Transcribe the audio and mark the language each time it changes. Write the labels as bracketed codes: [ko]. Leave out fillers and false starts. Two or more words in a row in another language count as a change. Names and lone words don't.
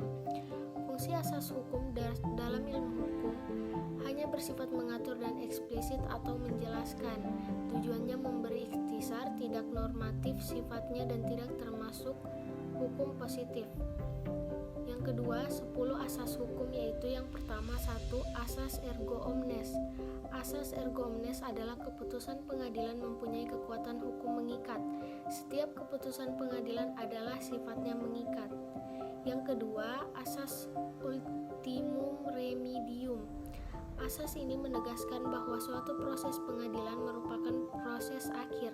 [id] Fungsi asas hukum dalam ilmu hukum hanya bersifat mengatur dan eksplisit atau menjelaskan. Tujuannya memberi ikhtisar, tidak normatif sifatnya dan tidak termasuk hukum positif. Yang kedua, 10 asas hukum, yaitu yang pertama 1. Asas [la] ergo omnes. [id] Asas [la] ergo omnes [id] adalah keputusan pengadilan mempunyai kekuatan hukum mengikat. Setiap keputusan pengadilan adalah sifatnya mengikat. Yang kedua, asas [la] ultimum remedium. [id] Asas ini menegaskan bahwa suatu proses pengadilan merupakan proses akhir.